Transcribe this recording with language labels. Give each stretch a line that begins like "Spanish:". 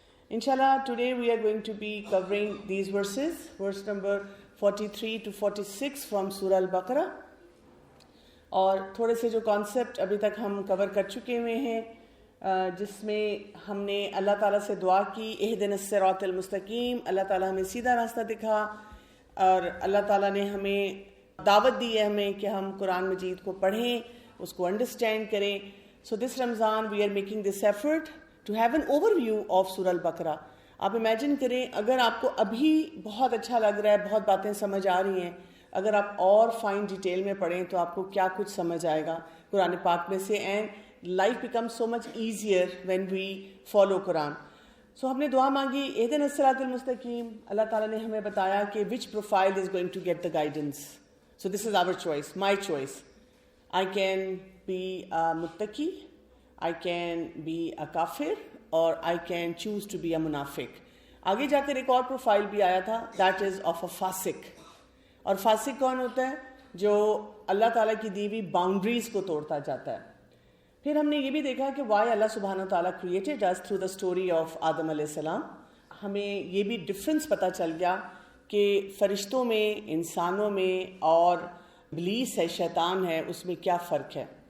English: Inshallah, today we are going to be covering these verses, verse number 43 to 46 from Surah Al-Baqarah.
Urdu: اور تھوڑے سے جو concept ابھی تک ہم کور کر چکے ہوئے ہیں، جس میں ہم نے اللہ تعالیٰ سے دعا کی اہدنا الصراط المستقیم، اللہ تعالیٰ ہمیں سیدھا راستہ دکھا، اور اللہ تعالیٰ نے ہمیں دعوت دی ہے ہمیں کہ ہم قرآن مجید کو پڑھیں، اس کو انڈرسٹینڈ کریں.
English: So this Ramzan we are making this effort to have an overview of Surah Al-Baqarah.
Urdu: آپ امیجن کریں اگر آپ کو ابھی بہت اچھا لگ رہا ہے، بہت باتیں سمجھ آ رہی ہیں، اگر آپ اور فائن ڈیٹیل میں پڑھیں تو آپ کو کیا کچھ سمجھ آئے گا قرآن پاک میں سے.
English: And life become so much easier when we follow Quran.
Urdu: سو ہم نے دعا مانگی اہدنا الصراط المستقیم. اللہ تعالیٰ نے ہمیں بتایا کہ
English: Which profile is going to get the guidance. So this is our choice, my choice. I can be a متقی، I can be a کافر، اور I can choose to be a منافق.
Urdu: آگے جا کر ایک اور پروفائل بھی آیا تھا،
English: that is of a
Urdu: فاسق. اور فاسق کون ہوتا ہے؟ جو اللہ تعالیٰ کی دی ہوئی باؤنڈریز کو توڑتا جاتا ہے. پھر ہم نے یہ بھی دیکھا کہ why اللہ سبحانہ تعالیٰ
English: created us through the story of
Urdu: آدم علیہ السلام. ہمیں یہ بھی ڈفرنس پتہ چل گیا کہ فرشتوں میں، انسانوں میں اور ابلیس ہے، شیطان ہے، اس میں کیا فرق ہے.